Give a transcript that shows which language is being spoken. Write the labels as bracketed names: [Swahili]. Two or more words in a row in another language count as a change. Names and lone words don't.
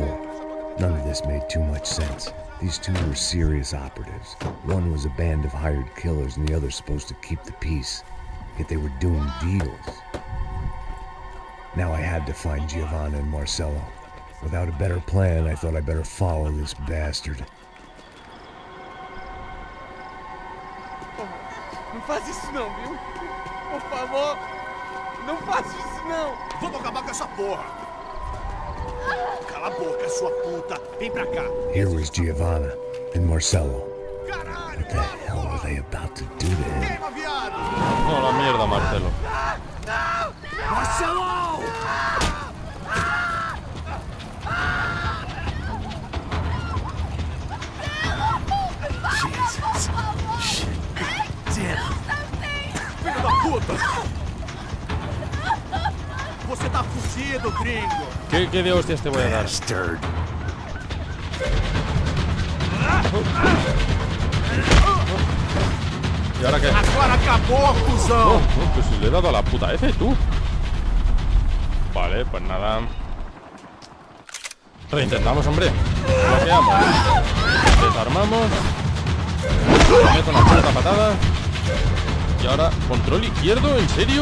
[English] None of this made too much sense. These two were serious operatives. One was a band of hired killers and the other supposed to keep the peace. Yet they were doing deals. Now I had to find Giovanna and Marcelo. Without a better plan, I thought I better follow this bastard. [Portuguese] Não faz isso não, viu? Por favor, não faz isso não. Vamos acabar com essa porra. Cala a boca, sua puta. Vem pra cá. [English] Here was Giovanna and Marcelo. What the hell were they about to do to him? [Portuguese] Queima, viado. [Spanish] No, la mierda, Marcelo. Marcelo! [English] Jesus. Shit. Damn. [Portuguese] Filho da puta! Você tá fudido, gringo! [Spanish] ¿Qué de hostias te voy a dar? [English] Bastard. [Spanish] ¿Y ahora qué? [Portuguese] Agora acabou, cuzão! [Spanish] Oh, pues si le he dado a la puta F, tú. Vale, pues nada. Reintentamos, hombre. Bloqueamos. Desarmamos. Le meto una puta patada. Y ahora, control izquierdo, ¿en serio?